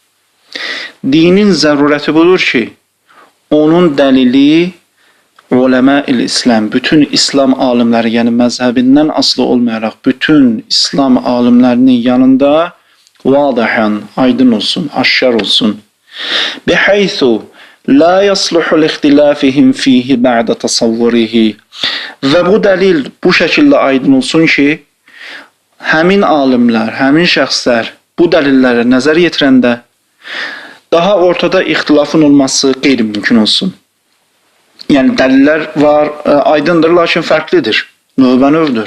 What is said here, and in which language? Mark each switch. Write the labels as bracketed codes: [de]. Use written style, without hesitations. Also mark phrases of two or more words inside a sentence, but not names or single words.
[az] Dinin zərurəti budur ki, onun dəlili uləmə-il-İslam, bütün İslam alimləri, yəni məzhəbindən asılı olmayaraq, bütün İslam alimlərinin yanında vadihan, aydın olsun, aşkar olsun. [ar] بحيث لا يصلح لاختلافهم فيه بعد تصوره. [az] Və bu dəlil bu şəkildə aydın olsun ki, həmin alimlər, həmin şəxslər bu dəlilləri nəzər yetirəndə daha ortada ixtilafın olması qeyri-mümkün olsun. Yəni, dəlillər var, aydındır, lakin fərqlidir, növbə-növdür.